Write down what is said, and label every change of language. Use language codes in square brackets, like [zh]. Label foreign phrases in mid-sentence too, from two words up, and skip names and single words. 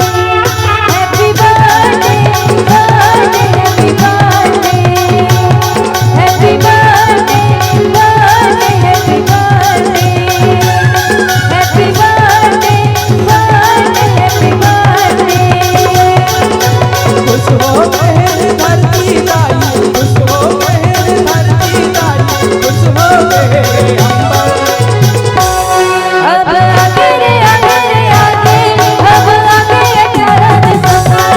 [en] Happy birthday, birthday, happy birthday. Happy birthday, birthday, happy birthday. Happy birthday, birthday, happy birthday. [hne] खुश हो गए धरती दाई, खुश हो गए धरती दाई, खुश हो गए अंबर। अब आगे रे आगे रे आगे, अब आगे 18 दिसंबर।